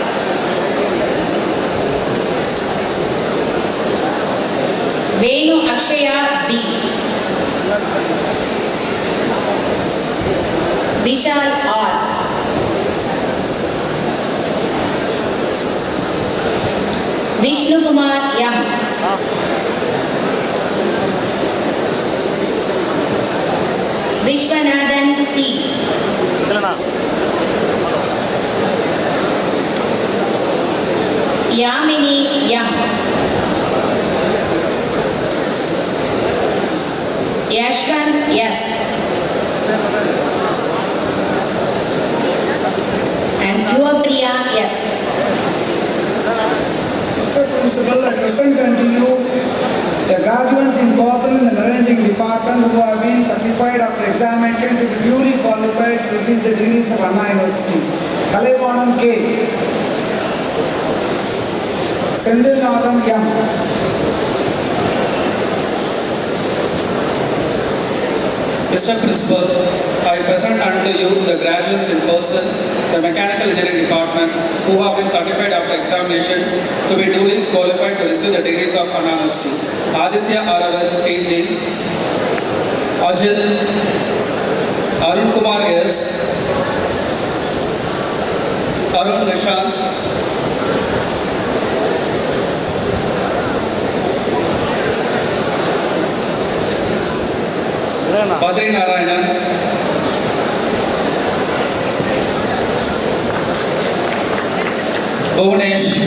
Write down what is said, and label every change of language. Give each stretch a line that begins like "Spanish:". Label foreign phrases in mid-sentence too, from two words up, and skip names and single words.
English: Venu Akshaya B. Vishal R. Vishnu Kumar M. Vishwanathan T. Yamini M. Yashwant S. And Yuvapriya S. Mr. Principal, I present unto you the graduates in person in the arranging department who have been certified after examination to be duly qualified to receive the degrees of Anna University. Kalaivanam K. Sendilnadam M. Mr. Principal, I present unto you the graduates in person, the Mechanical Engineering Department, who have been certified after examination to be duly qualified to receive the degrees of Honor University. Aditya Aravan, AJ, Ajit, Arun Kumar S, Arun Nishant, Badri Narayanan, Bhuvanesh,